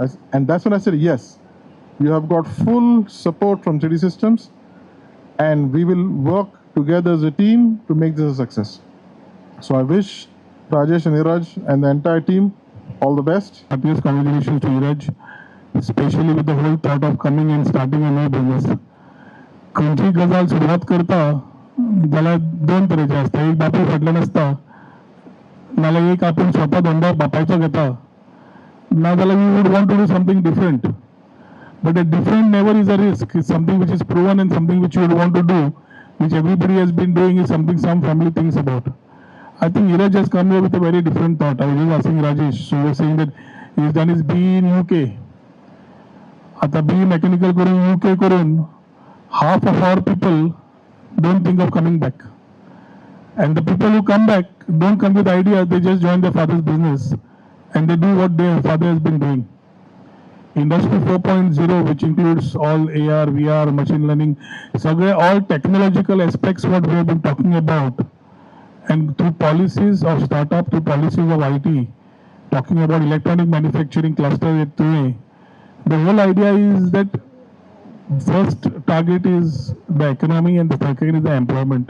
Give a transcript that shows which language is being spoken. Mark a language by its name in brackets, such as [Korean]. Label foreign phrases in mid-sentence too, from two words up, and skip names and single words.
[English] And that's when I said, yes, you have got full support from 3D Systems and we will work together as a team to make this a success. So I wish Rajesh and Iraj and the entire team all the best. Happiest congratulations to Iraj, especially with the whole thought of coming and starting a new business. [Konkani] खंयची गजाल सुरवात करता जाल्यार दोन तरेचे आसता, एक बापूय फाटल्यान आसता नाल्यार एक आपूण स्वता धंदो बापायचो घेता नाजाल्यार [English] we would want to do something different. But a different never is a risk. It's something which is proven and something which you would want to do, which everybody has been doing, is something some family thinks about. I think Iraj has come here with a very different thought. I was just asking Rajesh, so we are saying that he's done his BE in UK. आता BE mechanical करून UK करून half of our people don't think of coming back. And the people who come back don't come with ideas, they just join their father's business and they do what their father has been doing. Industry 4.0, which includes all AR, VR, machine learning, all technological aspects what we have been talking about, and through policies of startup, through policies of IT, talking about electronic manufacturing cluster, the whole idea is that first target is the economy and the second is the employment.